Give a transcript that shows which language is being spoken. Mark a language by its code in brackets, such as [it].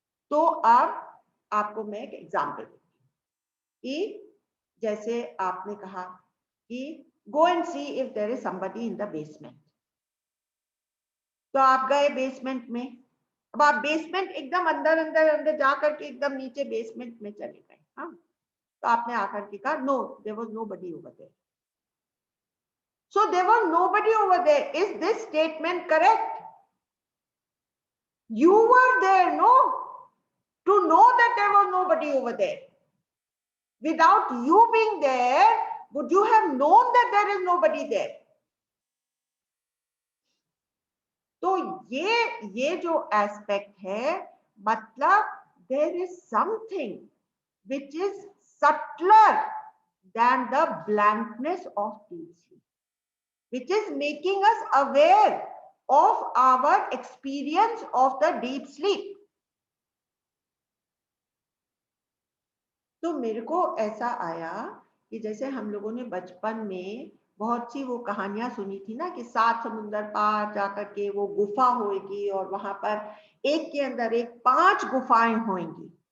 [hi] तो अब आपको मैं एक एग्जाम्पल दूंगी कि जैसे आपने कहा कि [en] Go and see if there is somebody in the basement. [hi] तो आप गए बेसमेंट में, अब आप बेसमेंट एकदम अंदर अंदर अंदर जा करके एकदम नीचे बेसमेंट में चले गए। हाँ, तो आपने आकर के कहा [en] No there was nobody over there. So there was nobody over there. Is this statement correct? You were there, no? To know that there was nobody over there. Without you being there, would you have known that there is nobody there? [hi] तो ये जो aspect है, मतलब [en] there is something which is subtler than the blankness of deep sleep, which is making us aware of our experience of the deep sleep. [hi] तो मेरे को ऐसा आया कि जैसे हम लोगों ने बचपन में बहुत सी वो कहानियां सुनी थी ना कि 7 समुंदर पार जाकर के वो गुफा होगी और वहां पर एक के अंदर एक 5 गुफाएं होंगी।